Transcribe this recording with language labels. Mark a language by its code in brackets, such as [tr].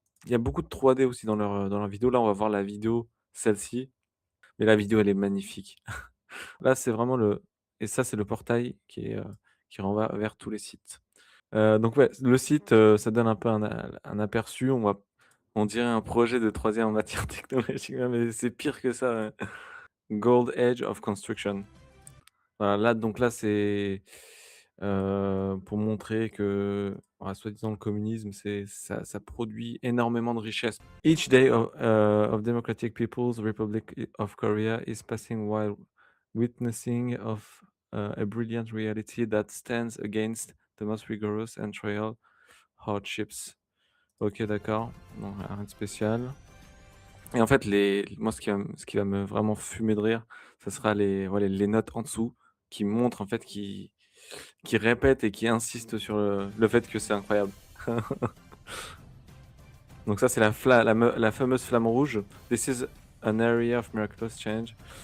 [fr] Il y a beaucoup de 3D aussi dans leur vidéo. Là, on va voir la vidéo, celle-ci, mais la vidéo, elle est magnifique. Là, c'est vraiment le et ça, c'est le portail qui renvoie vers tous les sites. Donc ouais, le site, ça donne un peu un aperçu. On dirait un projet de 3D en matière technologique, ouais, mais c'est pire que ça, ouais. [en] Gold Age of Construction. [fr] Voilà, là donc là, c'est, pour montrer que, bah, soi-disant le communisme, ça produit énormément de richesses. [en] Each day of Democratic People's Republic of Korea is passing while witnessing of, a brilliant reality that stands against the most rigorous and trial hardships. [fr] OK, d'accord, bon, rien de spécial et en fait, moi, ce qui va me vraiment fumer de rire, ça sera les notes en dessous qui montrent, en fait, qui répètent et qui insistent sur le fait que c'est incroyable. Donc ça, c'est la fameuse flamme rouge. [en] This is an area of miraculous change.